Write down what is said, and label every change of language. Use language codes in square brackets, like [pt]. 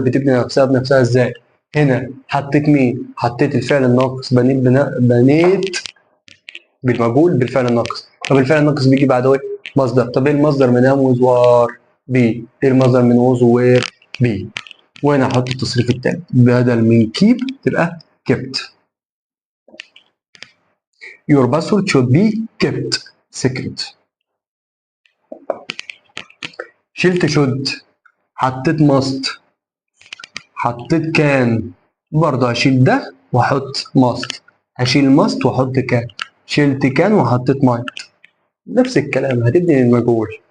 [ar] بتبني نفسها بنفسها ازاي؟ هنا حطيت مين؟ حطيت الفعل الناقص، بنيت بالمجهول بالفعل الناقص. طب الفعل الناقص بيجي بعده ايه؟ مصدر. طب ايه المصدر من ام ويز وار؟ بي. ايه المصدر من ووز وير؟ بي. وهنا احط التصريف التاني، بدل من كيب تبقى kept. [en] Your password should be kept secret. [ar] شلت should، حطيت must، حطيت كان. برضه هشيل ده واحط must، هشيل must واحط كان. شلت كان وحطيت might. نفس الكلام، هتبني المجهول.